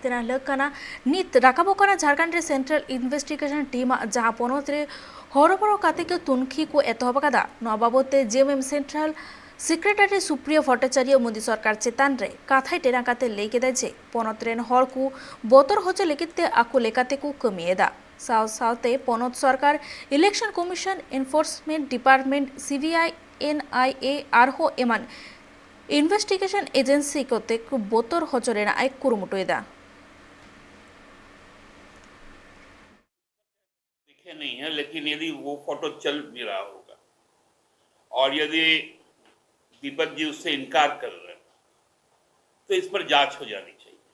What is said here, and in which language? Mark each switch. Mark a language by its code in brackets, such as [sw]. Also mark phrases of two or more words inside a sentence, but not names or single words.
[sat] हतेना लग कना नीत राकाबो कना झारखंड रे [en] central investigation team [sat] जहां पोनत रे हरबरो काते के तुनखी को एतहब कदा नो बाबते जेएमएम [en] central secretary [sat] सुप्रियो भट्टाचार्य मोदी सरकार चेतान रे काथाय टेरा काते लेके दे जे पोनत रेन हर को बोतर होचे लेकिते आकु लेकाते को कमिएदा साव सावते पोनत सरकार [en] election commission enforcement department [sat] सीबीआई एनआईए आरहो एमान [en] investigation agency [sat] कोते को बोतर होचरेना आय कुरुमुटोयदा [hi] दिखे नहीं है, लेकिन यदि वो फोटो चल भी रहा होगा और यदि दीपक जी उससे इनकार कर रहे हैं तो इस पर जांच हो जानी चाहिए।